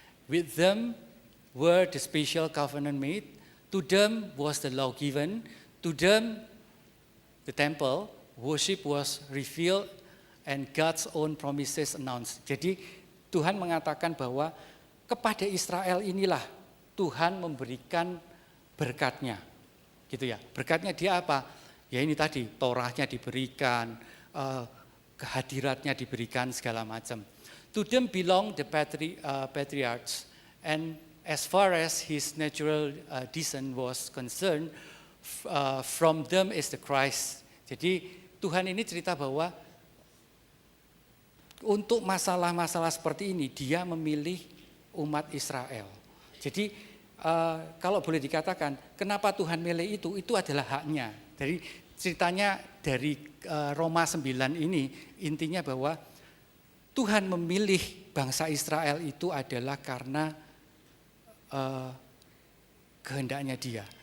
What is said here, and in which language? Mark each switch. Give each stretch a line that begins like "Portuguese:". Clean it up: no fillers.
English: With them were the special covenant made. To them was the law given. To them the temple, worship was revealed, and God's own promises announced.
Indonesian: Jadi Tuhan mengatakan bahwa kepada Israel inilah Tuhan memberikan berkatnya, gitu ya. Berkatnya dia apa? Ya ini tadi, Torahnya diberikan, kehadiratnya diberikan segala macam.
English: To them belong the patriarchs, and as far as his natural descent was concerned, from them is the Christ.
Indonesian: Jadi Tuhan ini cerita bahwa untuk masalah-masalah seperti ini dia memilih umat Israel. Jadi kalau boleh dikatakan kenapa Tuhan milih itu adalah haknya. Jadi ceritanya dari Roma 9 ini intinya bahwa Tuhan memilih bangsa Israel itu adalah karena kehendaknya dia.